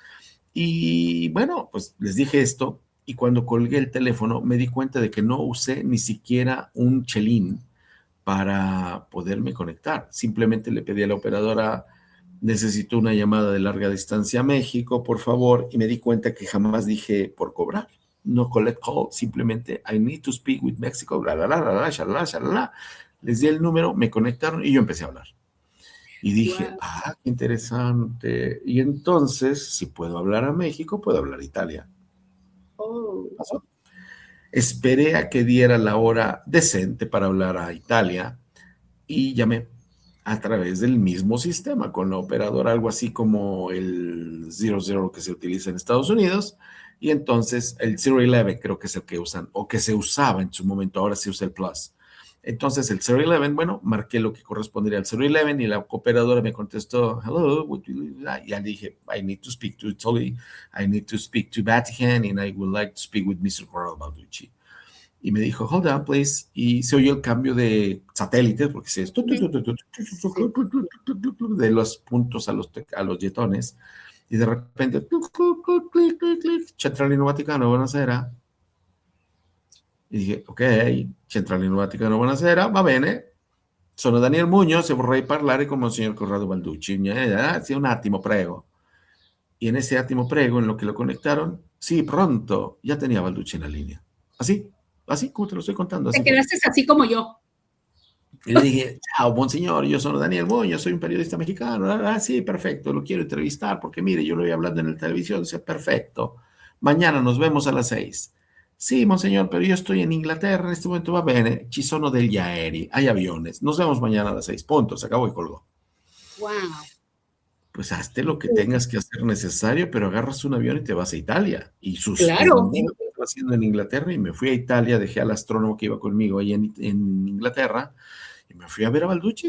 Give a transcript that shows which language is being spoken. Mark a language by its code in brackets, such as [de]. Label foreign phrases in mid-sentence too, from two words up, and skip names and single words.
[es] Y bueno, pues les dije esto y cuando colgué el teléfono me di cuenta de que no usé ni siquiera un chelín para poderme conectar. Simplemente le pedí a la operadora, necesito una llamada de larga distancia a México, por favor, y me di cuenta que jamás dije por cobrar. [en] No collect call, simplemente I need to speak with Mexico, bla, bla, bla, bla, bla, shalala, shalala. [es] Les di el número, me conectaron y yo empecé a hablar. Y dije, [en] Wow. [es] qué interesante. Y entonces, si puedo hablar a México, puedo hablar a Italia. Oh. ¿Pasó? Esperé a que diera la hora decente para hablar a Italia y llamé a través del mismo sistema con la operadora, algo así como el 00 que se utiliza en Estados Unidos. Y entonces el 011 creo que es el que usan o que se usaba en su momento, ahora se usa el Plus. Entonces el 011, bueno, marqué lo que correspondería al 011 y la operadora me contestó, hello, y ya dije, [en] I need to speak to Italy, I need to speak to Vatican, and I would like to speak with Mr. Corrado Balducci. [es] Y me dijo, [en] hold on, please. [es] Y se oyó el cambio de satélites, porque se Sí. de los puntos a los jetones. Y de repente, [it] Centralino Vaticano, buonasera. [es] Y dije, [it] ok, Centralino Vaticano, buonasera, va bene. Sono Daniel Muñoz e vorrei parlare con Monsignor Corrado Balducci. Sì, un attimo, prego. [es] Y en ese [it] attimo, prego, [es] en lo que lo conectaron, sí, pronto, ya tenía Balducci en la línea. Así, así como te lo estoy contando, Te así fue. quedaste así como yo. Y le dije, ciao, monseñor, yo soy Daniel Muñoz, soy un periodista mexicano. Sí, perfecto, lo quiero entrevistar porque mire, yo lo voy hablando en la televisión. Dice, perfecto, mañana nos vemos a las 6. Sí, monseñor, pero yo estoy en Inglaterra, en este momento [it] va bene, ci sono degli aerei, [es] hay aviones, nos vemos mañana a las 6, punto, se acabó y colgó. [en] Wow. [es] Pues hazte lo que tengas que hacer necesario, pero agarras un avión y te vas a Italia. Y Claro. suspendí lo que estaba haciendo en Inglaterra y me fui a Italia, dejé al astrónomo que iba conmigo ahí en Inglaterra y me fui a ver a Balducci.